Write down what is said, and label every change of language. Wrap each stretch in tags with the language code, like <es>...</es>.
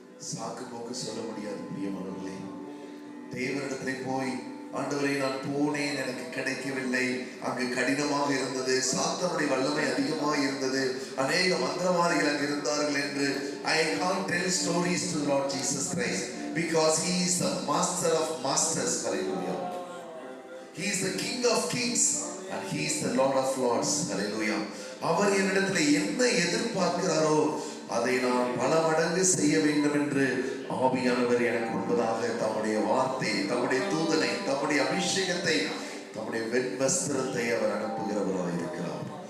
<ta>சாக்கு போக்கு சொல்ல முடியாது பிரியமானவர்களே. தேவனிடத்திலே போய் ஆண்டவரே நான் போனேன், எனக்கு கிடைக்கவில்லை, அங்கு கடினமாக இருந்தது, சாத்தானுடைய வல்லமை அதிகமாக இருந்தது, அநேக மந்திரவாதிகள் அங்கு இருந்தார்கள் என்று</ta> <en>I can't tell stories to the Lord Jesus Christ because he is the master of masters. Hallelujah. He is the king of kings and he is the lord of lords. Hallelujah.</en> <ta>அவர் என்னிடத்தில் என்ன எதிர்பார்க்கிறாரோ அதை நான் பல மடங்கு செய்ய வேண்டும் என்று ஆவியானவர் எனக்கு முன்பதாக தம்முடைய வார்த்தை, தம்முடைய தூதனை, தம்முடைய அபிஷேகத்தை, தம்முடைய வெண்வஸ்திரத்தை அவர் அனுப்புகிறவராக இருக்கிறார்.</ta>